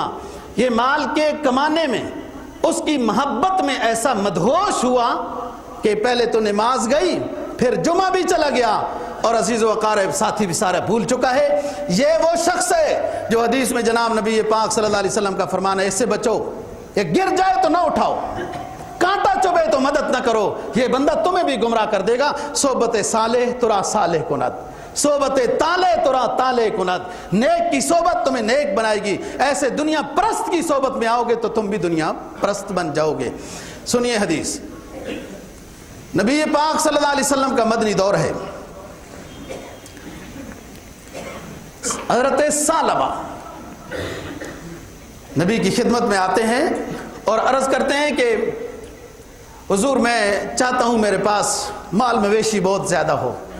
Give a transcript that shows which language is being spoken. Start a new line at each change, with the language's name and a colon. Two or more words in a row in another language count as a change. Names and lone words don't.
Urdu: یہ مال کے کمانے میں، اس کی محبت میں ایسا مدہوش ہوا کہ پہلے تو نماز گئی، پھر جمعہ بھی چلا گیا، اور عزیز و اقارب ساتھی بھی سارا بھول چکا ہے۔ یہ وہ شخص ہے جو حدیث میں جناب نبی پاک
Arabic: صلی اللہ علیہ وسلم
Urdu: کا فرمان ہے، اس سے بچو، یہ گر جائے تو نہ اٹھاؤ، کانٹا چبھے تو مدد نہ کرو، یہ بندہ تمہیں بھی گمراہ کر دے گا۔
Persian: صحبت صالح ترا صالح کند، صحبت طالع ترا طالع کند،
Urdu: نیک کی صحبت تمہیں نیک بنائے گی، ایسے دنیا پرست کی صحبت میں آؤ گے تو تم بھی دنیا پرست بن جاؤ گے۔ سنیے حدیث، نبی پاک
Arabic: صلی اللہ علیہ وسلم
Urdu: کا مدنی دور ہے۔ حضرت ثعلبہ نبی کی خدمت میں آتے ہیں اور عرض کرتے ہیں کہ حضور میں چاہتا ہوں میرے پاس مال مویشی بہت زیادہ ہو۔